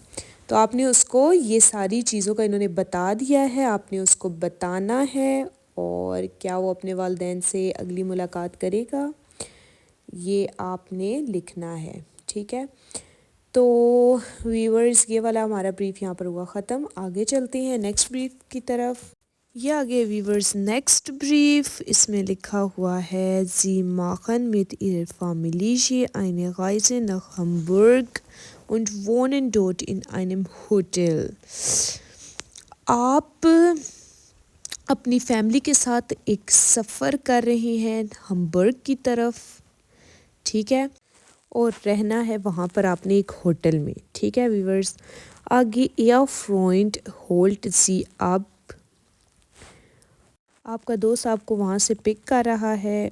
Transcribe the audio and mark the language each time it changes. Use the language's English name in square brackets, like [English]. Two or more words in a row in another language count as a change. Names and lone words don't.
[Urdu] تو آپ نے اس کو یہ ساری چیزوں کا انہوں نے بتا دیا ہے، آپ نے اس کو بتانا ہے اور کیا وہ اپنے والدین سے اگلی ملاقات کرے گا یہ آپ نے لکھنا ہے. ٹھیک ہے، تو ویورز یہ والا ہمارا بریف یہاں پر ہوا ختم. آگے چلتے ہیں [English] next brief [Urdu] کی طرف. یہ آگے ویورز [English] next brief, [Urdu] اس میں لکھا ہوا ہے [German] Sie machen mit ihrer Familie eine Reise nach Hamburg und wohnen dort in einem Hotel। [Urdu] آپ اپنی فیملی کے ساتھ ایک سفر کر رہے ہیں ہیمبرگ کی طرف. ٹھیک ہے، اور رہنا ہے وہاں پر آپ نے ایک ہوٹل میں. ٹھیک ہے ویورز، آگے [German] Ihr Freund holt Sie ab, [Urdu] آپ کا دوست آپ کو وہاں سے پک کر رہا ہے.